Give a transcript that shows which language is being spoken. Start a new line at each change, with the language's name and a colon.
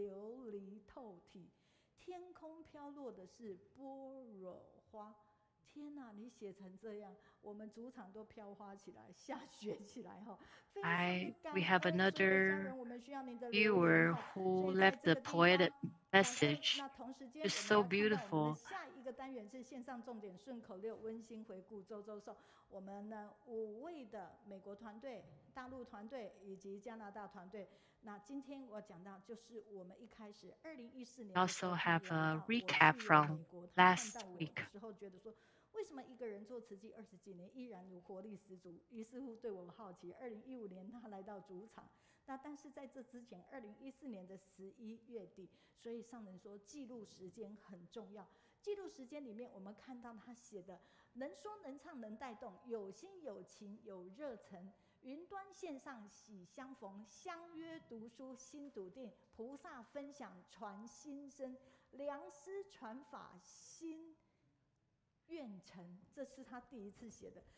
Chinese: 琉璃透体，天空飘落的是般若花。天哪，你写成这样，我们主场都飘花起来，下雪起来哈。
English: We have another viewer who left the poetic message. It's so beautiful.
Chinese: 下一个单元是线上重点顺口溜温馨回顾周周寿。我们呢5位的美国团队、大陆团队以及加拿大团队。那今天我讲到就是我们一开始2014年
English: also have a recap from last week.
Chinese: 时候觉得说。为什么一个人做慈济20几年依然有活力十足？于是乎对我好奇，2015年他来到主场，那但是在这之前，2014年的11月底，所以上人说记录时间很重要。记录时间里面，我们看到他写的能说能唱能带动，有心有情有热忱，云端线上喜相逢，相约读书心笃定，菩萨分享传心声，良师传法心愿成，这是他第一次写的。